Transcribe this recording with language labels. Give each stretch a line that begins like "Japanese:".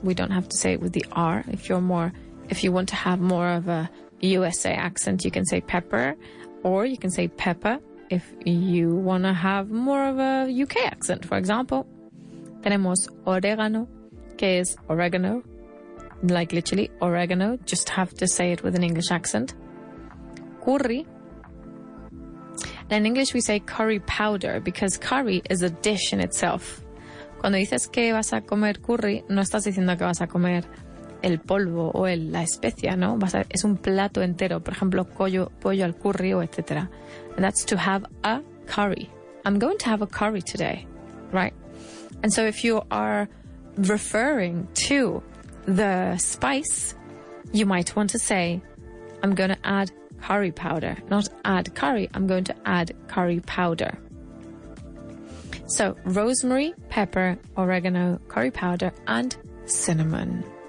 English: We don't have to say it with the R. If you want to have more of a USA accent, you can say pepper, or you can say pepper if you want to have more of a UK accent, for example.
Spanish: Tenemos orégano, que es
English: oregano, like literally oregano, just have to say it with an English accent. Curry. And in English we say curry powder because curry is a dish in itself.
Spanish: Cuando dices que vas a comer curry, no estás diciendo que vas a comer el polvo o la especia, ¿no? Es un plato entero. Por ejemplo, pollo al curry o etcétera.
English: And that's to have a curry. I'm going to have a curry today, right? And so if you are referring to the spice, you might want to say, I'm going to add curry powder. Not add curry, I'm going to add curry powder. So rosemary, pepper, oregano, curry powder, and cinnamon.